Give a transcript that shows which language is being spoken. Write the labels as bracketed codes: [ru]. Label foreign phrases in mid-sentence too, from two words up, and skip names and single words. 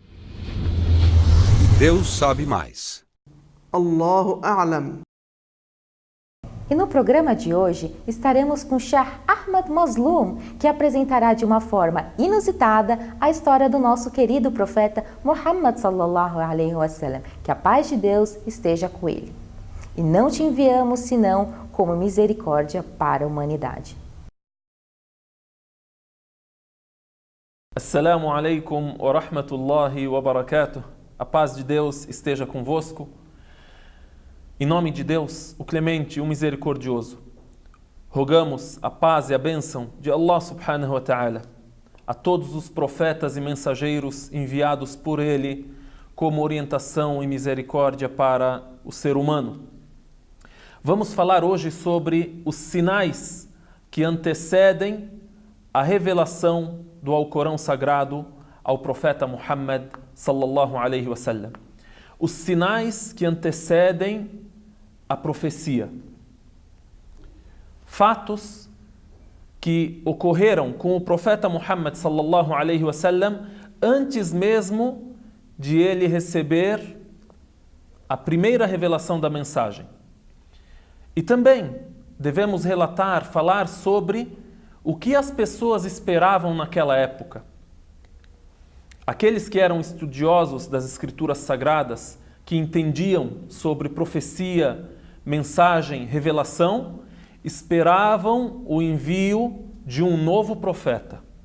[pt] Deus sabe mais. [ar] الله أعلم. [pt] E no programa de hoje estaremos com Sheikh Ahmad Mazloum, que apresentará de uma forma inusitada a história do nosso querido profeta Muhammad [ar] صلى الله عليه وسلم. [pt] Que a paz de Deus esteja com ele. E não te enviamos senão como misericórdia para a humanidade. [ar] السلام عليكم ورحمة الله وبركاته. [pt] A paz de Deus esteja convosco. Em nome de Deus, o Clemente, o Misericordioso, rogamos a paz e a bênção de [ar] الله سبحانه وتعالى [pt] a todos os profetas e mensageiros enviados por Ele como orientação e misericórdia para o ser humano. Vamos falar hoje sobre os sinais que antecedem a revelação do Alcorão Sagrado ao profeta Muhammad [ar] صلى الله عليه وسلم. [pt] Os sinais que antecedem a profecia. Fatos que ocorreram com o profeta Muhammad [ar] صلى الله عليه وسلم [pt] antes mesmo de ele receber a primeira revelação da mensagem. E também devemos falar sobre o que as pessoas esperavam naquela época. Aqueles que eram estudiosos das escrituras sagradas, que entendiam sobre profecia, mensagem, revelação, esperavam o envio de um novo profeta.